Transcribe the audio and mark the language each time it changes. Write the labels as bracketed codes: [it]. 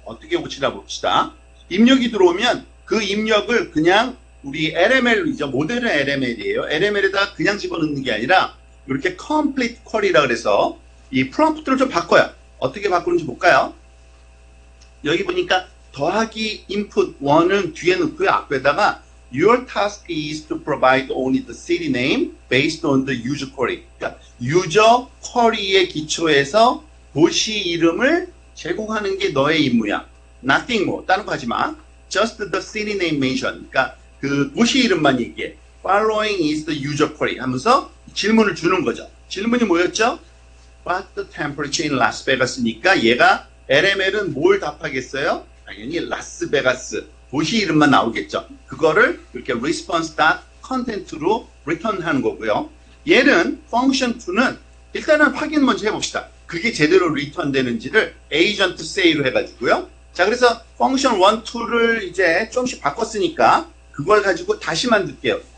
[ko] 어떻게 고치나 봅시다. 입력이 들어오면 그 입력을 그냥 우리 LML이죠. 모델은 LML이에요. LML에다 그냥 집어넣는 게 아니라 이렇게 [en] complete query [ko] 라 그래서 이 프롬프트를 좀 바꿔요. 어떻게 바꾸는지 볼까요? 여기 보니까 더하기 input 1은 뒤에 넣고요. [en] 앞에다가 your task is to provide only the city name based on the user query. [ko] 그러니까 유저 쿼리에 기초해서 도시 이름을 제공하는 게 너의 임무야. [en] Nothing more. [ko] 다른 거 하지 마. [en] Just the city name mention. [ko] 그러니까 그 도시 이름만 얘기해. [en] Following is the user query [ko] 하면서 질문을 주는 거죠. 질문이 뭐였죠? [en] What's the temperature in Las Vegas [ko] 니까 얘가 LML은 뭘 답하겠어요? 당연히 라스베가스 도시 이름만 나오겠죠. 그거를 이렇게 response.content로 return하는 거고요. 얘는 function2는 일단은 확인 먼저 해봅시다. 그게 제대로 return 되는지를 agent say로 해가지고요. 자, 그래서 function 1, 2를 이제 좀씩 바꿨으니까 그걸 가지고 다시 만들게요.